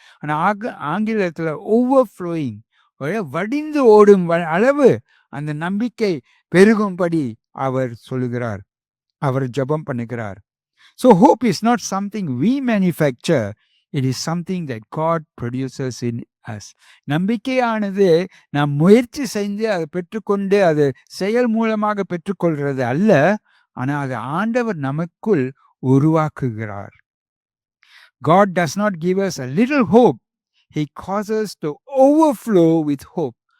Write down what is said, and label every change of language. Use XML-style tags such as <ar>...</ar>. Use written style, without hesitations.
<ta>ஆனால் ஆங்கிலத்தில் ஓவர்ஃப்ளோயிங், வடிந்து ஓடும் அளவு அந்த நம்பிக்கை பெருகும்படி அவர் சொல்லுகிறார், அவர் ஜெபம் பண்ணுகிறார்.</ta> <en>So hope is not something we manufacture, it is something that God produces in us.</en> <ta>நம்பிக்கையானது நாம் முயற்சி செஞ்சு அதை பெற்றுக்கொண்டு அது செயல் மூலமாக பெற்றுக்கொள்கிறது அல்ல, ஆனால் அது ஆண்டவர் நமக்குள் உருவாக்குகிறார்.</ta> <en>God does not give us a little hope, He causes to overflow with hope.</en>